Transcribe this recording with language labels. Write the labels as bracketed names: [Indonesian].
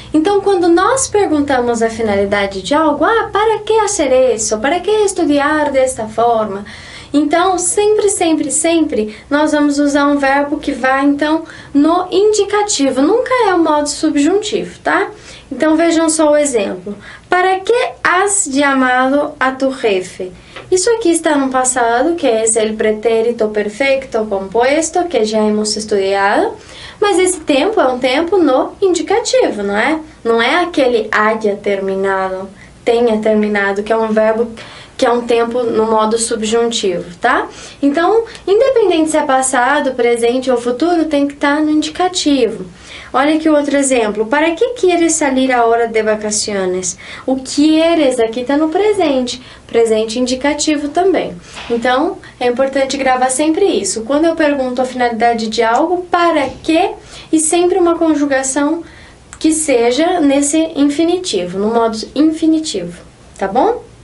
[Portuguese] Então, quando nós perguntamos a finalidade de algo, para que fazer isso? Para que estudar desta forma? Então, sempre, nós vamos usar um verbo que vai, então, no indicativo. Nunca é o modo subjuntivo, tá? Então, vejam só o exemplo. [Spanish] ¿Para que has llamado a tu jefe? [Portuguese] Isso aqui está no passado, que é o pretérito perfeito composto, que já hemos estudado. Mas esse tempo é um tempo no indicativo, não é? Não é aquele [Spanish] haya terminado, [Portuguese] tenha terminado, que é um verbo que é um tempo no modo subjuntivo, tá? Então, independente se é passado, presente ou futuro, tem que estar no indicativo. Olha aqui outro exemplo. [Spanish] ¿Para que quieres salir ahora de vacaciones? [Portuguese] O quieres aqui está no presente. Presente indicativo também. Então, é importante gravar sempre isso. Quando eu pergunto a finalidade de algo, para que? E sempre uma conjugação que seja nesse infinitivo, no modo infinitivo. Tá bom?